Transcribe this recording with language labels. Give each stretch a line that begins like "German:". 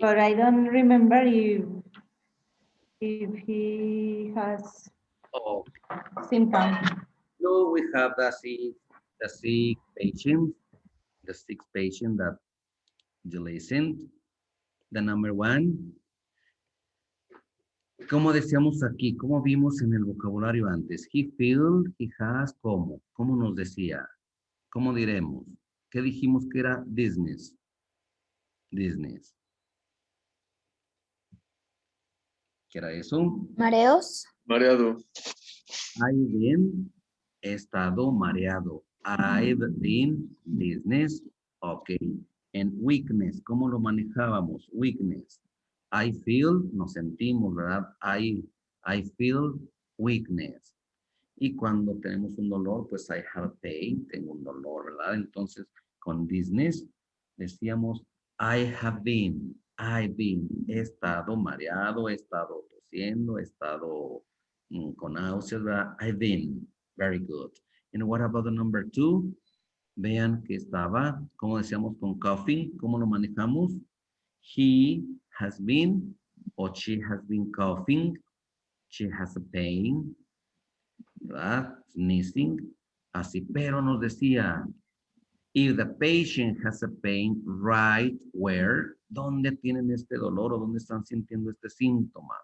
English: But I don't remember if he has symptoms. No, we have the sick patient that you listened. The number 1.
Spanish: ¿Cómo decíamos aquí? ¿Cómo vimos en el vocabulario antes?
English: He feels, he has,
Spanish: ¿cómo? ¿Cómo nos decía? ¿Cómo diremos? ¿Qué dijimos que era dizziness?
English: Dizziness.
Spanish: ¿Qué era eso? Mareos. Mareado.
English: I've been,
Spanish: he estado mareado.
English: I've been dizziness. Ok. And weakness,
Spanish: ¿cómo lo manejábamos? Weakness.
English: I feel,
Spanish: nos sentimos, ¿verdad?
English: I feel weakness.
Spanish: Y cuando tenemos un dolor, pues
English: I have pain,
Spanish: tengo un dolor, ¿verdad? Entonces, con dizziness, decíamos,
English: I've been,
Spanish: he estado mareado, he estado tosiendo, he estado con náuseas, ¿verdad?
English: I've been, very good. And what about the number 2?
Spanish: Vean que estaba, como decíamos con coughing, ¿cómo lo manejamos?
English: He has been, or she has been coughing, she has a pain, ¿verdad?
Spanish: Sneezing, así, pero nos decía,
English: if the patient has a pain, right where,
Spanish: ¿dónde tienen este dolor o dónde están sintiendo este síntoma?